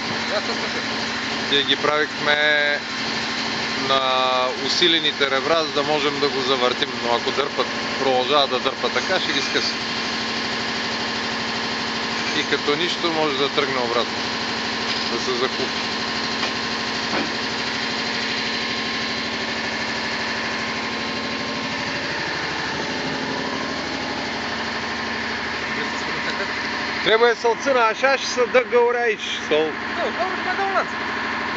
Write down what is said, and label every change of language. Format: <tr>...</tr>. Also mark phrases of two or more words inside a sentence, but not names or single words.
<bg>Тия ги правихме на усилените ребра, за да можем да го завъртим, но ако продължава да дърпа така, ще ги скъса. И като нищо може да тръгне обратно, да се закупи.</bg> <ro>Trebuie să-l țină așa și să dă găuri aici. Nu, găuri mai dau un lanț.</ro>